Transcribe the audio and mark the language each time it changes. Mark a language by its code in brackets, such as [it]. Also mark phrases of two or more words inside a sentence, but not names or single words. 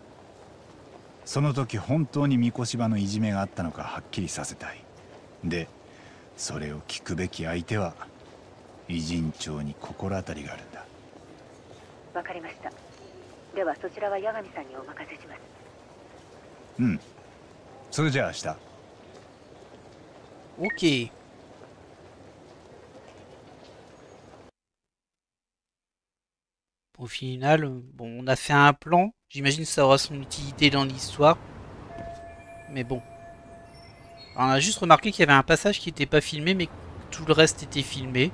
[ja] その時本当に三越柴のいじめがあったのかはっきりさせたい。で、それを聞くべき相手は偉人町に心当たりがあるんだ。わかりました。ではそちらは八神さんにお任せします。うん。それじゃあ明日。 [fr] Ok. Au final, bon, on a fait un plan. J'imagine que ça aura son utilité dans l'histoire. Mais bon. Alors, on a juste remarqué qu'il y avait un passage qui n'était pas filmé, mais que tout le reste était filmé.